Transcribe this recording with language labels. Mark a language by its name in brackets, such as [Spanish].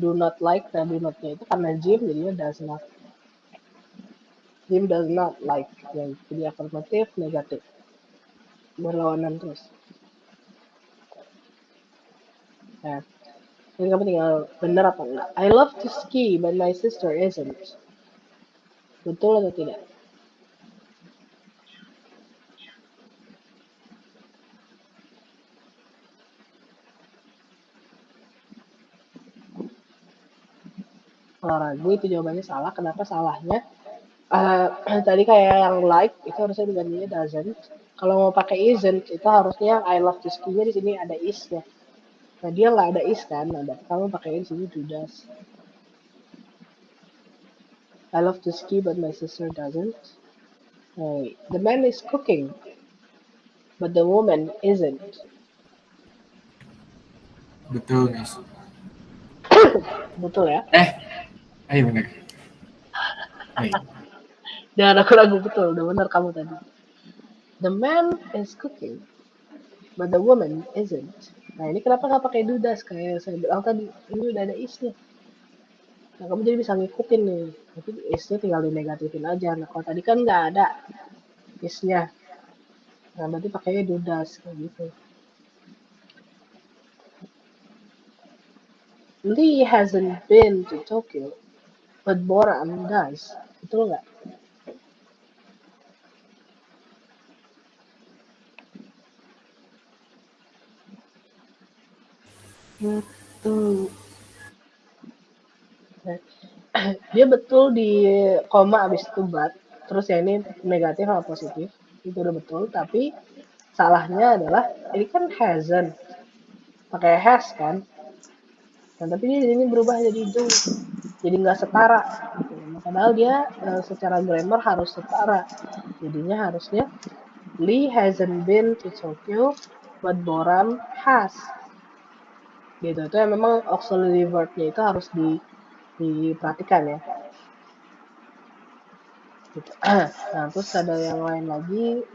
[English] Do not like, [Indonesian] dan do not-nya itu karena Jim jadinya [English] does not. Jim does not like. [Indonesian] Ya, jadi afirmatif, negatif. Berlawanan terus. Nah, ini kamu tinggal bener apa enggak. [English] I love to ski, but my sister isn't. [Indonesian] Betul atau tidak? Kalau ragu itu jawabannya salah. Kenapa salahnya? Tadi kayak yang like itu harusnya digantinya doesn't. Kalau mau pakai isn't itu harusnya [English] I love to ski-nya [Indonesian] di sini ada is-nya. Nah, dia nggak ada is kan, ada. Kamu pakai di sini do does. [English] I love to ski, but my sister doesn't. The man is cooking, but the woman isn't. [Indonesian] Betul, guys. Betul ya? Ayo bener. Ayo. Jangan ragu-ragu, betul. Udah benar kamu tadi. [English] The man is cooking, but the woman isn't. [Indonesian] Nah, ini kenapa nggak pakai do does kayak saya bilang tadi? Ini udah ada is-nya. Nah, kamu jadi bisa ngikutin nih. Tapi is-nya tinggal dinegatifin aja. Nah, kalau tadi kan nggak ada is-nya. Nah, berarti pakainya do does kayak gitu. [English] Lee hasn't been to Tokyo, but Boran does. [Indonesian] Betul nggak? Betul. Nah, dia betul di koma abis itu but. Terus ya ini negatif atau positif. Itu udah betul. Tapi salahnya adalah ini kan hasn't. Pakai has kan. Nah, tapi dia ini berubah jadi do. Jadi nggak setara. Gitu. Padahal dia secara grammar harus setara. Jadinya harusnya [English] Lee hasn't been to Tokyo, but Boran has. [Indonesian] Gitu. Itu yang memang auxiliary verb-nya itu harus diperhatikan ya. Gitu. Nah, terus ada yang lain lagi.